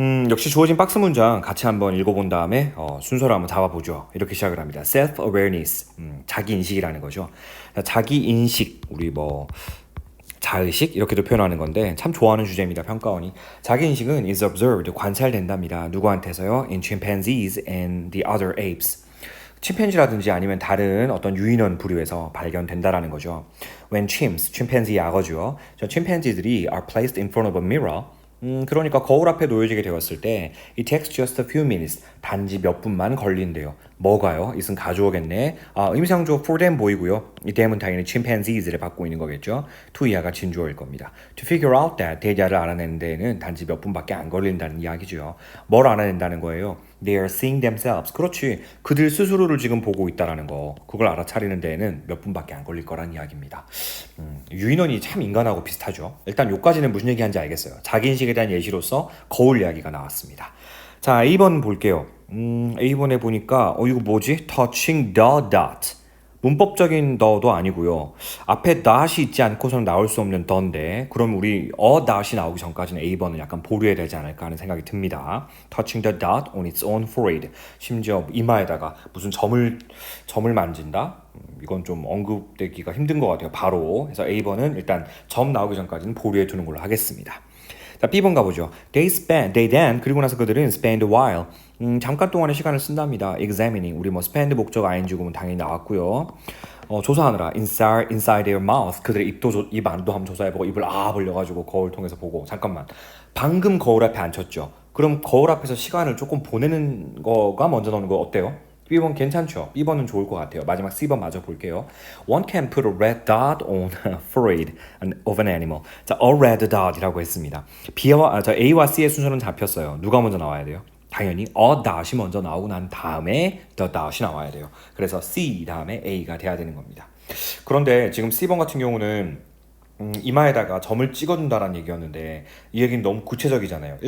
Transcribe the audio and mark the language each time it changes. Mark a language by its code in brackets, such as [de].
[ko] 역시 주어진 박스 문장 같이 한번 읽어본 다음에 순서를 한번 잡아보죠. 이렇게 시작을 합니다. Self-awareness, 자기 인식이라는 거죠. 자, 자기 인식, 우리 자의식 이렇게도 표현하는 건데 참 좋아하는 주제입니다. 평가원이 자기 인식은 [en] is observed [ko] 관찰된답니다. 누구한테서요? [en] In chimpanzees and the other apes. [ko] 침팬지라든지 아니면 다른 어떤 유인원 부류에서 발견된다라는 거죠. [en] When chimps, [ko] 침팬지 약어죠. 저 침팬지들이 [en] are placed in front of a mirror. [ko] 그러니까 거울 앞에 놓여지게 되었을 때 [en] it takes just a few minutes, [ko] 단지 몇 분만 걸린대요. 뭐가요? 이것은 가져오겠네. 의미상조 for them 보이고요. 이 them은 당연히 chimpanzees를 받고 있는 거겠죠. to 이하가 진주어일 겁니다. [en] To figure out that, [ko] 대자를 알아내는 데에는 단지 몇 분밖에 안 걸린다는 이야기죠. 뭘 알아낸다는 거예요? [en] They are seeing themselves. [ko] 그렇지. 그들 스스로를 지금 보고 있다라는 거. 그걸 알아차리는 데에는 몇 분밖에 안 걸릴 거란 이야기입니다. 유인원이 참 인간하고 비슷하죠. 일단 요까지는 무슨 얘기하는지 알겠어요. 자기인식에 대한 예시로서 거울 이야기가 나왔습니다. 자, A번 볼게요. A번에 보니까 이거 뭐지? [en] Touching the dot. [ko] 문법적인 더도 아니고요. 앞에 dot이 있지 않고서는 나올 수 없는 더인데 그럼 우리 dot이 나오기 전까지는 A번은 약간 보류해야 되지 않을까 하는 생각이 듭니다. [en] Touching the dot on its own forehead. [ko] 심지어 이마에다가 무슨 점을 만진다? 이건 좀 언급되기가 힘든 것 같아요. 바로. 그래서 A번은 일단 점 나오기 전까지는 보류해 두는 걸로 하겠습니다. 자, B번 가보죠. [en] They then [ko] 그리고 나서 그들은 [en] spend a while [ko] 잠깐 동안의 시간을 쓴답니다. examining 우리 spend 목적 ing 구문 당연히 나왔고요. 조사하느라 [en] inside their mouth [ko] 그들의 입 안도 한번 조사해보고 입을 벌려가지고 거울 통해서 보고 잠깐만 방금 거울 앞에 앉혔죠. 그럼 거울 앞에서 시간을 조금 보내는 거가 먼저 나오는 거 어때요? B번 괜찮죠? B번은 좋을 것 같아요. 마지막 C번 마저 볼게요. [en] One can put a red dot on a forehead of an animal. [ko] 자, a red dot이라고 했습니다. A와 C의 순서는 잡혔어요. 누가 먼저 나와야 돼요? 당연히 a dot이 먼저 나오고 난 다음에 the dot이 나와야 돼요. 그래서 C 다음에 A가 돼야 되는 겁니다. 그런데 지금 C번 같은 경우는 이마에다가 점을 찍어준다라는 얘기였는데 이 얘기는 너무 구체적이잖아요.